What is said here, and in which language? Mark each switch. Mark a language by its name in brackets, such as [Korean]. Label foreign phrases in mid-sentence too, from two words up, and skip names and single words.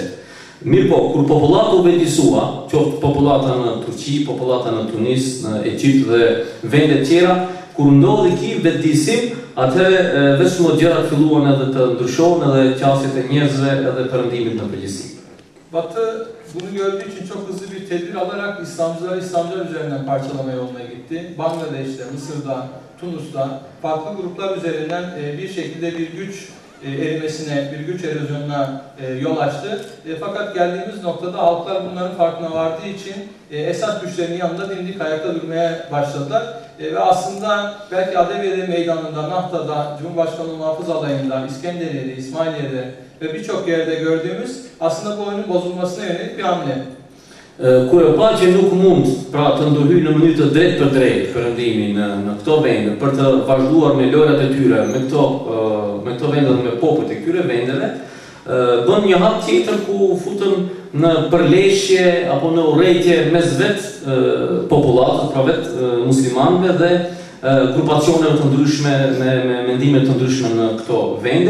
[Albanian] Mirë po, kur popullata u vendisua, qoftë popullata në Turqi, popullata në Tunis, në Egjipt dhe vende tjera, kur ndodhi ky vetëdijsim, atëherë vetëm gjërat filluan edhe të ndryshohen edhe qasjet e njerëzve edhe perëndimit në përgjithësi. [Turkish] Batı bunu gördüğü için çok hızlı bir tedbir alarak İslamcılar üzerinden parçalama yoluna gitti. Bangladeş'te, Mısır'da, Tunus'ta farklı gruplar üzerinden bir şekilde bir güç erimesine, bir güç erozyonuna yol açtı. Fakat geldiğimiz noktada halklar bunların farkına vardığı için Esad güçlerinin yanında dimdik ayakta durmaya başladılar. Ve aslında belki Adeviye Meydanı'nda, Nahta'da, Cumhurbaşkanlığı Muhafız Alayı'nda, İskenderiye'de, İsmailiye'de ve birçok yerde gördüğümüz aslında bu oyunun bozulmasına yönelik bir hamle. [Albanian] Kur e pa që nuk mund pra të ndërhyjë në mënyrë të drejtë për drejtë perëndimin në këto vende për të vazhduar me lojrat e tyre me këto vende dhe me popujt e këtyre vendeve, bën një hap tjetër ku futën në përleshje apo në urrëtie mes vet popullatës, pra vet muslimanëve dhe grupacioneve të ndryshme me mendime të ndryshme në këto vende.